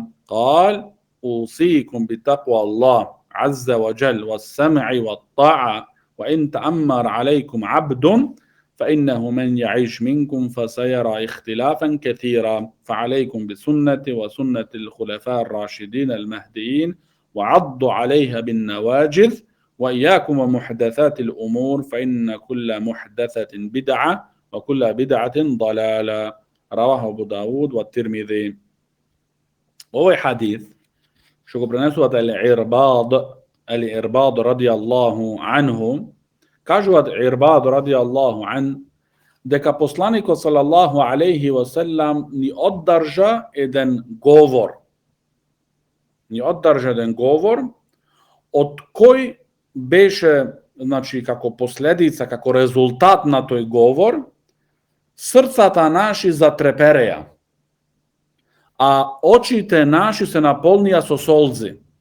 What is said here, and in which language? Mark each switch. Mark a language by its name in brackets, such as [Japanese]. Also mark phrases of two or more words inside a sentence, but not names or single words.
[Arabic] قال: أوصيكم بتقوى الله عز وجل والسمع والطاعة وإن تأمر عليكم عبد فإنه من يعيش منكم فسيرى اختلافا كثيرا فعليكم بسنتي وسنة الخلفاء الراشدين المهديين وعضوا عليها بالنواجذ وإياكم ومحدثات الأمور فإن كل محدثة بدعة وكل بدعة ضلالة. رواه أبو داود والترمذي. [Macedonian] Овај хадис што га пренесуват Al-Irbad [Arabic] رضي الله عنه, [Macedonian] kažu Al-Irbad [Arabic] رضي الله عن [Macedonian] дека посланикот [Arabic] صلى الله عليه وسلم [Macedonian] ни оддржа еден говор. Ни оддржа еден говор од кој беше, значи, како последица, како резултат на тој говор, срцата наши затрепереа, а очите наши се наполнија со солзи.